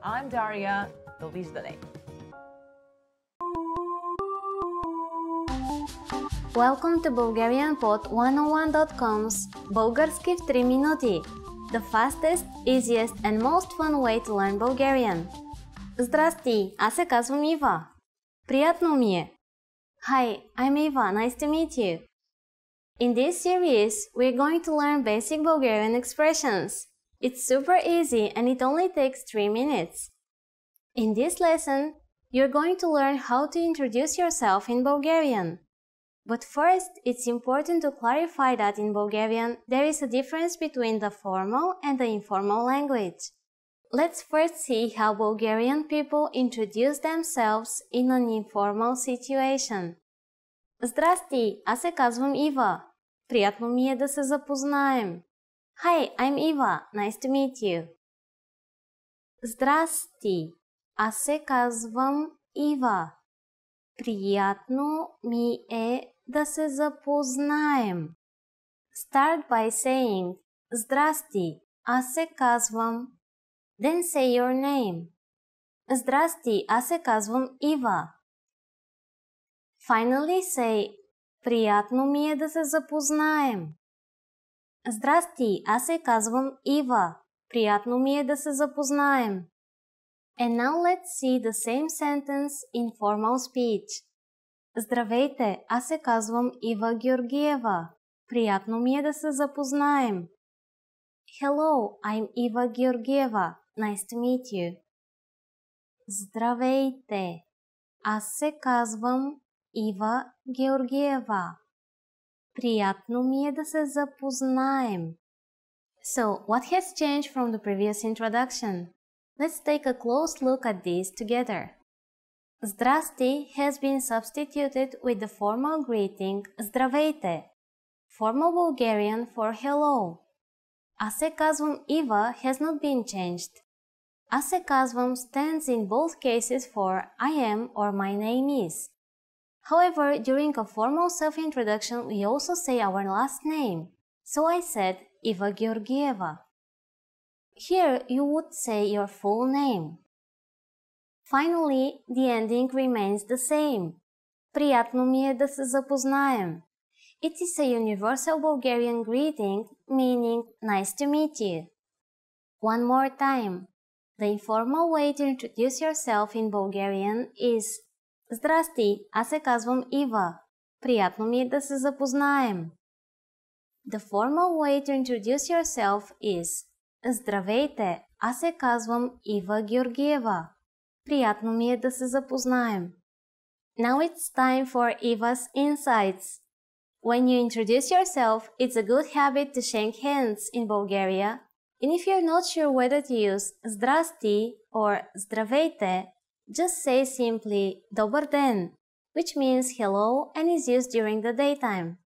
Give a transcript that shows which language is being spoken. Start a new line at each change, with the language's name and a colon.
English: I'm Daria.
Bulgarian: Довиждане.
English: Welcome to BulgarianPod101.com's
Bulgarian: Български в 3 минути,
English: the fastest, easiest and most fun way to learn Bulgarian.
Bulgarian: Здрасти, аз се казвам Ива. Приятно ми е.
English: Hi, I'm Eva. Nice to meet you. In this series, we're going to learn basic Bulgarian expressions. It's super easy and it only takes 3 minutes. In this lesson, you're going to learn how to introduce yourself in Bulgarian. But first, it's important to clarify that in Bulgarian, there is a difference between the formal and the informal language. Let's first see how Bulgarian people introduce themselves in an informal situation.
Bulgarian: Здрасти, аз се казвам Ива. Приятно ми е да се запознаем.
English: Hi, I'm Eva. Nice to meet you.
Bulgarian: Здрасти, аз се казвам Ива. Приятно ми е да се запознаем.
English: Start by saying
Bulgarian: Здрасти, аз се казвам.
English: Then say your name.
Bulgarian: Здрасти, аз се казвам Ива.
English: Finally say
Bulgarian: приятно ми е да се запознаем. Здрасти, аз се казвам Ива. Приятно ми е да се запознаем.
English: And now let's see the same sentence in formal speech.
Bulgarian: Здравейте, аз се казвам Ива Георгиева. Приятно ми е да се запознаем.
English: Hello, I'm Eva Georgieva. Nice to meet you.
Bulgarian: Здравейте, аз се казвам Ива Георгиева. Приятно ми е да се запознаем.
English: So, what has changed from the previous introduction? Let's take a close look at these together. Здрасти has been substituted with the formal greeting Здравейте, formal Bulgarian for hello.
Bulgarian: Аз се казвам Ива
English: has not been changed.
Bulgarian: Аз се казвам
English: stands in both cases for I am or my name is. However, during a formal self-introduction, we also say our last name. So I said Eva Georgieva. Here, you would say your full name. Finally, the ending remains the same.
Bulgarian: Приятно ми е да се запознаем.
English: It is a universal Bulgarian greeting, meaning nice to meet you. One more time. The informal way to introduce yourself in Bulgarian is
Bulgarian: Здрасти, аз се казвам Ива. Приятно ми е да се запознаем.
English: The formal way to introduce yourself is
Bulgarian: Здравейте, аз се казвам Ива Георгиева. Приятно ми е да се запознаем.
English: Now it's time for Eva's insights. When you introduce yourself, it's a good habit to shake hands in Bulgaria. And if you're not sure whether to use Здрасти or Здравейте, just say simply
Bulgarian: Добър ден,
English: which means hello and is used during the daytime.